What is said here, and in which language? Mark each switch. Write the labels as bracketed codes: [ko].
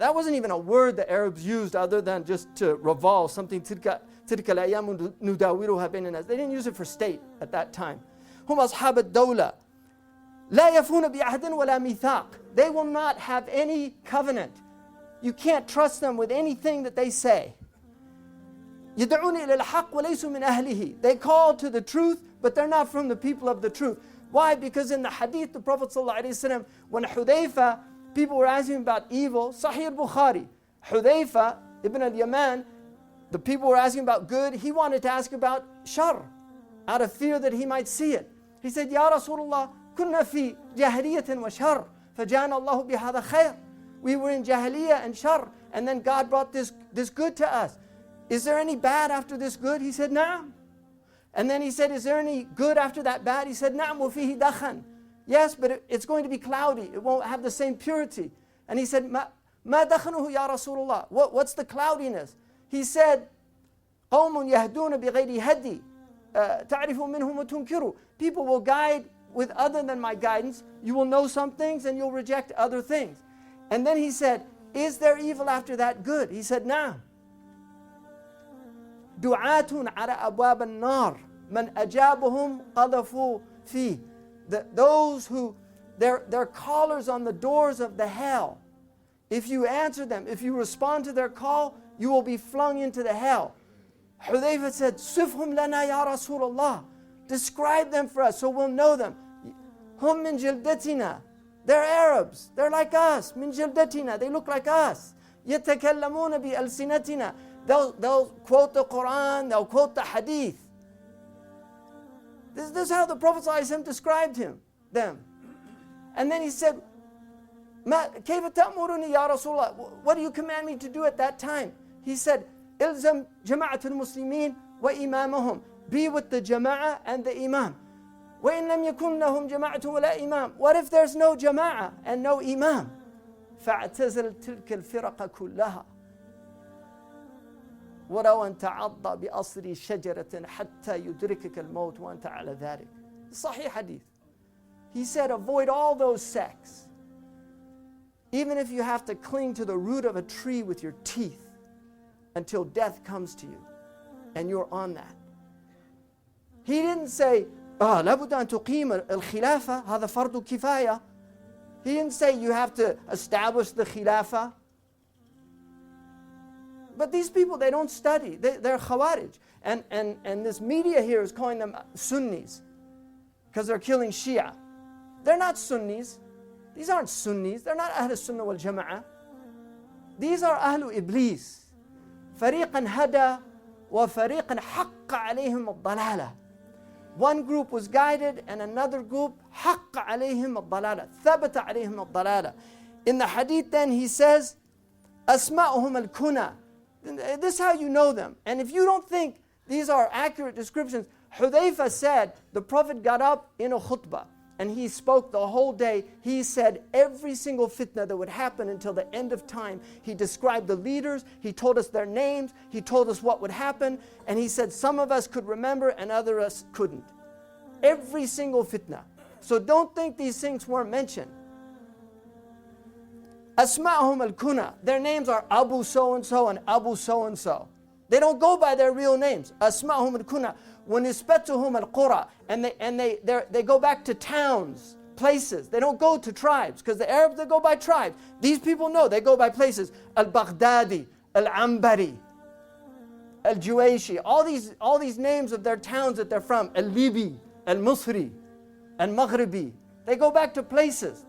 [en] That wasn't even a word the Arabs used other than just to revolve something. [ar] Tilka al-ayyamu nudawiruha bayna nas. [en] They didn't use it for state at that time. [ar] Hum ashab ad-dawla. لا يفون بعهد ولا ميثاق. [en] They will not have any covenant. You can't trust them with anything that they say. [ar] يدعون إلى الحق وليسوا من أهله. [en] They call to the truth, but they're not from the people of the truth. Why? Because in the hadith, the Prophet ﷺ, when Hudayfa, people were asking about evil, Sahih al-Bukhari, Hudayfa ibn al-Yaman, the people were asking about good, he wanted to ask about shar, out of fear that he might see it. He said, [ar] Ya Rasulullah, كنا في جاهلية وشر فجاءنا الله بهذا خير. [en] We were in jahiliyyah and shar, and then God brought this good to us. Is there any bad after this good? He said, Na'am. And then he said, is there any good after that bad? He said, [ar] Na'am wa fihi dakhan. [en] Yes, but it's going to be cloudy. It won't have the same purity. And he said, [ar] Ma dakhanuhu ya Rasulullah. [en] What's the cloudiness? He said, [ar] قوم يهدون بغير هدي تعرفوا منهم وتنكروا. [en] People will guide with other than my guidance. You will know some things and you'll reject other things. And then he said, is there evil after that good? He said, Na'am. [ar] دعاة على أبواب النار من أجابهم قذفوا فيه. [en] Those who, they're callers on the doors of the hell. If you answer them, if you respond to their call, you will be flung into the hell. Hudayfa said, [ar] Sifhum lana ya Rasulullah. [en] Describe them for us so we'll know them. [ar] Hum min jildatina. [en] They're Arabs. They're like us. [ar] Min jildatina. [en] They look like us. [ar] يتكلمون بألسنتنا. [en] They'll quote the Quran. They'll quote the Hadith. This is how the Prophet ﷺ described them. And then he said, [ar] كيف تأمرني يا رسول الله? [en] What do you command me to do at that time? He said, [ar] إلزم جماعة المسلمين وإمامهم. [en] Be with the jama'ah and the imam. [ar] وإن لم يكن لهم جماعة ولا إمام. [en] What if there's no jama'ah and no imam? [ar] فاعتزل تلك الفرق كلها. ولو أن تعض بأصل شجرة حتى يدركك الموت وأنت على ذلك. [en] Sahih hadith. He said, avoid all those sects. Even if you have to cling to the root of a tree with your teeth until death comes to you and you're on that. He didn't say, [ar] لابد أن تقيم الخلافة هذا فرض كفاية. [en] He didn't say you have to establish the khilafah. But these people, they don't study. They're Khawarij. And this media here is calling them Sunnis because they're killing Shia. They're not Sunnis. These aren't Sunnis. They're not Ahl Sunnah wal Jama'ah. These are Ahlu Iblis. [ar] فريقا هدى وفريقا حق عليهم الضلالة. [en] One group was guided and another group [ar] حق عليهم الضلالة. ثبت عليهم الضلالة. [en] In the hadith then he says, [ar] أسماؤهم الكنى. [en] This is how you know them. And if you don't think these are accurate descriptions, Hudayfa said, the Prophet got up in a khutbah and he spoke the whole day. He said every single fitna that would happen until the end of time. He described the leaders, he told us their names, he told us what would happen, and he said some of us could remember and others us couldn't. Every single fitna. So don't think these things weren't mentioned. [ar] Asma'hum al-kuna. [en] Their names are Abu so-and-so and Abu so-and-so. They don't go by their real names. [ar] أسماءهم الكنى ونسبتهم القرى. [en] And they go back to towns, places. They don't go to tribes, because the Arabs, they go by tribes. These people know, they go by places. Al-Baghdadi, Al-Ambari, Al-Juwayshi, all these names of their towns that they're from. Al-Libi, Al-Musri, Al-Maghribi. They go back to places.